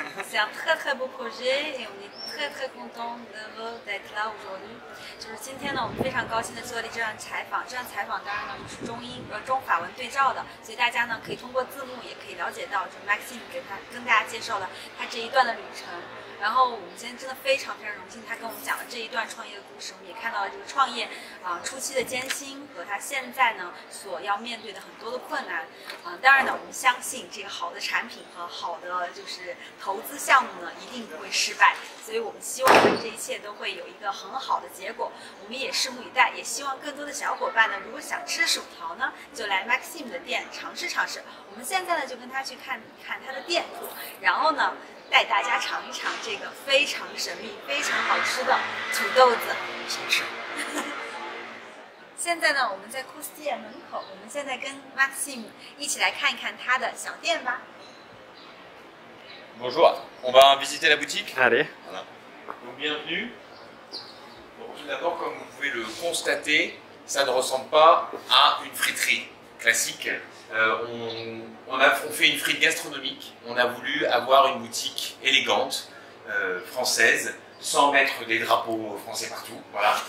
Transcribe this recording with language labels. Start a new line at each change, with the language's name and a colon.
French: C'est un très beau projet et on est très content d'être là aujourd'hui。
Chinese: 就是今天呢，我们非常高兴的做了这段采访。这段采访当然呢就是中法文对照的，所以大家呢可以通过字幕也可以了解到，就是 Maxime 跟大家介绍了他这一段的旅程。然后我们今天真的非常荣幸，他跟我们讲了这一段创业的故事，我们也看到了这个创业初期的艰辛和他现在呢所要面对的很多的困难。当然呢，我们相信这个好的产品和好的就是投资项目呢一定不会失败，所以我们希望呢这一切都会有一个很好的结果。我们也拭目以待，也希望更多的小伙伴呢，如果想吃薯条呢，就来 Maxime 的店尝试。我们现在呢就跟他去看看他的店铺，然后呢带大家尝一尝这个非常神秘、非常好吃的土豆子。现在呢，我们在库斯蒂尔门口，我们现在跟 Maxime 一起来看一看他的小店吧。
French: Bonjour, on va visiter la boutique. Allez. Voilà. Donc bienvenue. Donc, tout d'abord, comme vous pouvez le constater, ça ne ressemble pas à une friterie classique. On fait une frite gastronomique. On a voulu avoir une boutique élégante, française, sans mettre des drapeaux français partout. Voilà.